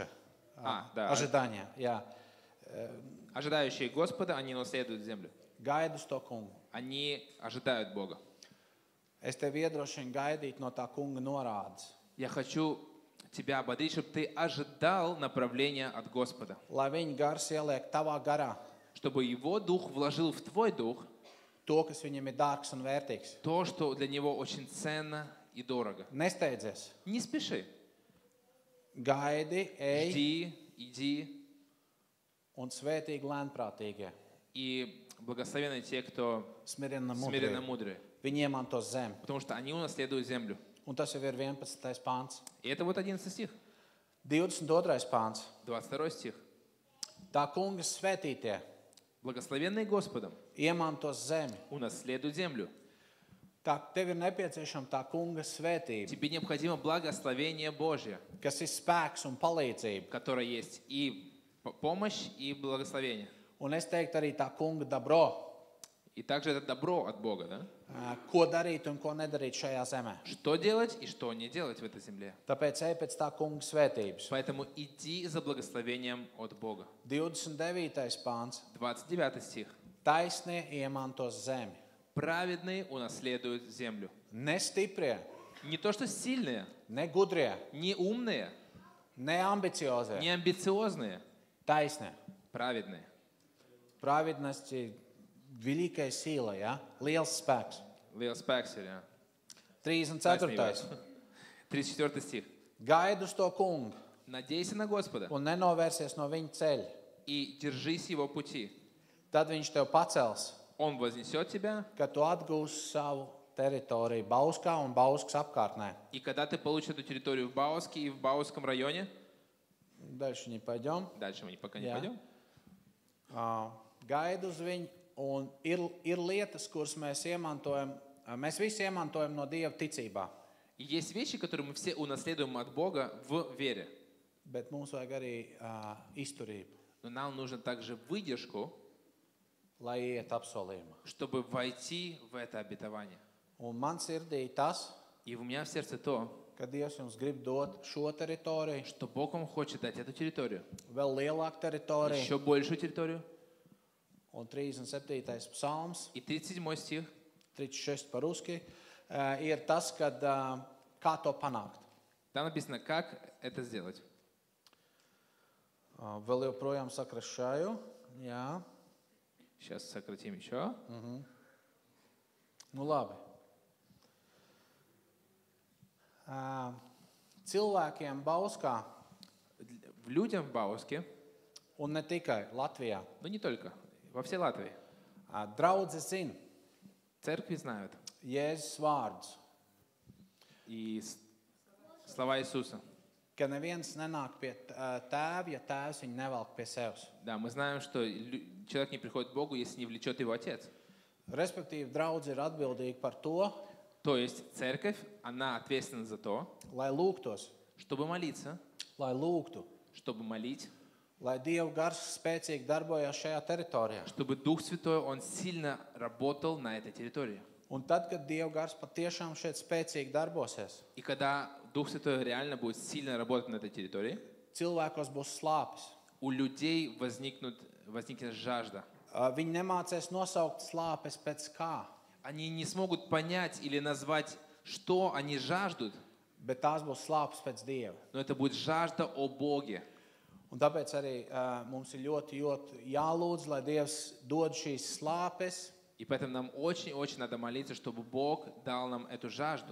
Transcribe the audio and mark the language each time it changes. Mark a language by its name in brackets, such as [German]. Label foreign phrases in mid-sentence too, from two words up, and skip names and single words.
[Russian] Да. Ожидания, jā. Ожидающие Господа, они унаследуют землю. [Latvian] Gaida uz to kungu. [Russian] Они ожидают Бога. [Latvian] Es tev iedrošinu gaidīt no tā kunga norādes. [Russian] Я хочу тебя ободрить, чтобы ты ожидал направления от Господа. [Latvian] Lai viņa gars ieliek tavā garā [Russian] Чтобы Его Дух вложил в твой дух [Latvian] to, kas viņam ir dārgs un vērtīgs. [Russian] то, что для Него очень ценно и дорого. [Latvian] Nesteidzies. [Russian] Не спеши. [Latvian] Gaidi, ej [Russian] Жди, иди. [Latvian] un svētīgi lēnprātīgie. [Russian] И благословенны те, кто Smиренно смиренно [Latvian] mudrie. [Russian] мудрые. [Latvian] Viņi iemantos zemi. [Russian] Потому что они унаследуют землю. [Latvian] Un tas jau ir 11. pāns. [Russian] И это вот 11 стих. [Latvian] 22. pāns. [Russian] 22 стих. [Latvian] Tā kunga svētītie [Russian] Благословенные Господом [Latvian] iemantos zemi. [Russian] унаследуют землю. [Latvian] Tā tev ir nepieciešama tā kunga svētība, [Russian] Тебе необходимо благословение Божье, [Latvian] kas ir spēks un palīdzība. [Russian] которое есть и помощь, и благословение. [Latvian] Un es teiktu arī tā kunga dabro, [Russian] И также это добро от Бога, да? [Latvian] Ko darīt un ko nedarīt šajā zemē. [Russian] Что делать и что не делать в этой земле. [Latvian] Tāpēc ej pēc tā kunga svētības. [Russian] Поэтому иди за благословением от Бога. [Latvian] 29. pāns. [Russian] 29 стих. [Latvian] Taisnie iemantos zemi. [Russian] Праведные унаследуют землю. [Latvian] Ne stiprie, [Russian] Не то, что сильные, [Latvian] ne gudrie, [Russian] не умные, [Latvian] ne ambiciozie. [Russian] не амбициозные, [Latvian] Taisnie. [Russian] праведные. Pravidность ir великая сила, [Latvian] ja? Liels spēks. Liels spēks ir, jā. 34. [Russian] 34 стих. [Latvian] Gaid uz to kungu [Russian] Надейся на Господа [Latvian] un nenovērsies no viņa ceļa. [Russian] и держись его пути. [Latvian] Tad viņš tev pacels, [Russian] Он вознесет тебя, [Latvian] kad tu atgūsi savu teritoriju Bauskā un Bauskas apkārtnē. [Russian] и когда ты получишь эту территорию в Бауске и в Баусском районе, Дальше не пойдем. дальше мы пока не [Latvian] Jā. [Russian] пойдем, [Latvian] Gaid uz viņu un ir lietas, kuras mēs iemantojam. Mēs visi iemantojam no Dieva ticībā. [Russian] и есть вещи, которые мы все унаследуем от Бога в вере. [Latvian] Bet mums vajag arī izturību, [Russian] Но нам нужно также выдержку, [Latvian] lai iet apsolījumā. [Russian] чтобы войти в это обетование. [Latvian] Un man sirdī tas, [Russian] И у меня в сердце то, [Latvian] ka Dievs jums grib dot šo teritoriju, [Russian] что Бог вам хочет дать эту территорию, [Latvian] vēl lielāku teritoriju. [Russian] еще большую территорию. [Latvian] Un 37. psalms, [Russian] И 37 стих, [Latvian] 36 par-ruski, ir tas, kad kā to panākt. [Russian] там написано, как это сделать. [Latvian] Vēl joprojām sakrašāju. Jā. [Russian] Сейчас сократим еще. [Latvian] Nu labi. Cilvēkiem Bauskā [Russian] Людям в Бауске, [Latvian] un ne tikai Latvijā, [Russian] но не только, во всей Латвии, [Latvian] draudzes zina [Russian] церкви знают. [Latvian] Jēzus vārdus, [Russian] И слова Иисуса. [Latvian] ka neviens nenāk pie tēva, ja tēvs viņu nevelk pie sevis. [Russian] Да, мы знаем, что человек не приходит к Богу, если не влечет его Отец. [Latvian] Respektīvi, draudze ir atbildīga par to, [Russian] То есть церковь, она ответственна за то, [Latvian] lai lūgtos, [Russian] чтобы молиться, [Latvian] lai lūgtu, [Russian] чтобы молить, [Latvian] lai Dieva gars spēcīgi darbojās šajā teritorijā. [Russian] чтобы Дух Святой, Он сильно работал на этой территории. [Latvian] Un tad, kad Dieva gars patiešām šeit spēcīgi darbosies, [Russian] И когда Дух Святой реально будет сильно работать на этой территории, [Latvian] cilvēkos būs slāpes. [Russian] у людей возникнет жажда. [Latvian] Viņi nemācēs nosaukt slāpes pēc kā, [Russian] Они не смогут понять или назвать, что они жаждут, [Latvian] bet tās būs slāpes pēc Dieva. [Russian] но это будет жажда о Боге. [Latvian] Un tāpēc arī mums ir ļoti jālūdz, lai Dievs dod šīs slāpes [Russian] И поэтому нам очень-очень надо молиться, чтобы Бог дал нам эту жажду